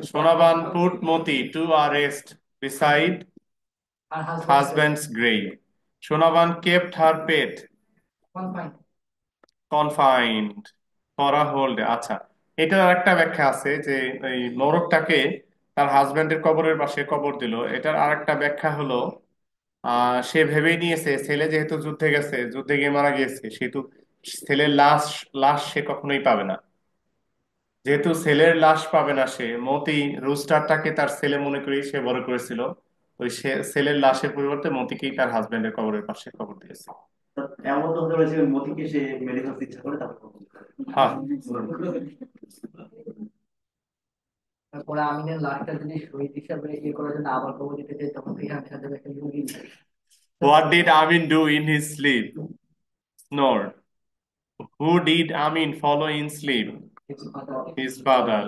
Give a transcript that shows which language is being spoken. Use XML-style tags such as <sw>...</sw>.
<en>Shonaban put Moti to a rest beside husband's grave. Shonaban kept her pet confined for a whole day.</en> <bn>আচ্ছা, এটার আরেকটা ব্যাখ্যা আছে যে এই নরকটাকে তার হাজবেন্ডের কবরের পাশে কবর দিল। এটার আরেকটা ব্যাখ্যা হলো সে ভেবেই নিয়েছে ছেলে যেহেতু যুদ্ধে গেছে, যুদ্ধে গিয়ে মারা গিয়েছে, সেহেতু ছেলের লাশ লাশ সে কখনোই পাবে না। যেহেতু ছেলের লাশ পাবে না, সে মতি রুস্টারটাকে তার ছেলে মনে করেই সে বড় করেছিল। ওই সে ছেলের লাশের পরিবর্তে মতিকেই তার হাজবেন্ডের কবরের পাশে কবর দিয়েছে। এমন তো হতে পারে মতিকে সে মেরে ফেলতে ইচ্ছা করে তারপর হ্যাঁ। তারপরে আমিনের লাশটা যদি শহীদ হিসাবে ইয়ে করার জন্য আবার কবর দিতে চাই তখন থেকে আমি সাথে একটা লুঙ্গি</bn> <en>What did Amin do in his sleep? Snore. Who did Amin follow in sleep? His father.</en>